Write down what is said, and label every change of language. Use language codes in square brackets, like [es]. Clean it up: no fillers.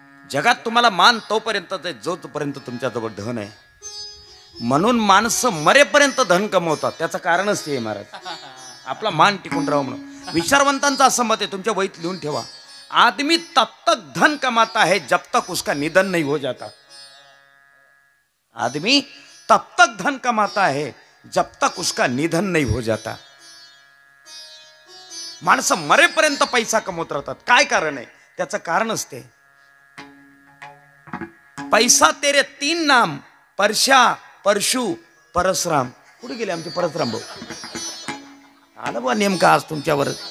[mr] जगात तुम्हाला मान तोपर्यंत जोपर्यंत तुमच्याजवळ धन आहे. म्हणून माणसं मरेपर्यंत धन कमवतात. त्याचं कारणच ते आहे महाराज, आपला मान टिकून राहावं म्हणून. विचारवंतांचं असं मत आहे, तुमच्या वहीत लिहून ठेवा. [hi] आदमी तब तक धन कमाता है जब तक उसका निधन नहीं हो जाता. आदमी तब तक धन कमाता है जब तक उसका निधन नहीं हो जाता. [mr] माणसं मरेपर्यंत पैसा कमवत राहतात. काय कारण आहे? त्याचं कारणच ते. [hi] पैसा तेरे 3 नाम, परशा, परशु, परशुराम. [mr] कुठे गेले आमचे परशुराम भाऊ? आलं बा नेमका आज तुमच्यावर.